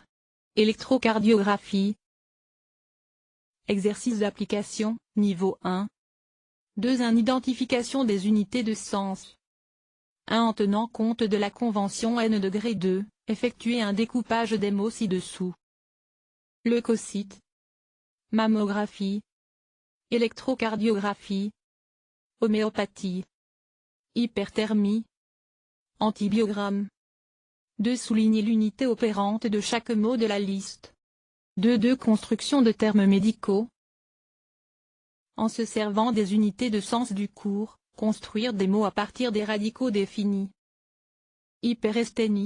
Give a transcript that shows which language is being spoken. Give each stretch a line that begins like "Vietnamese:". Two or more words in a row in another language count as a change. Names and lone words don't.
French: Électrocardiographie. Exercice d'application, niveau 1. 2. En identification des unités de sens. 1. En tenant compte de la convention N degré 2, effectuer un découpage des mots ci-dessous. Leucocyte. Mammographie. Électrocardiographie. Homéopathie. Hyperthermie. Antibiogramme. 2. Souligner l'unité opérante de chaque mot de la liste. 2. Construction de termes médicaux. En se servant des unités de sens du cours, Construire des mots à partir des radicaux définis. Hyperesthénie.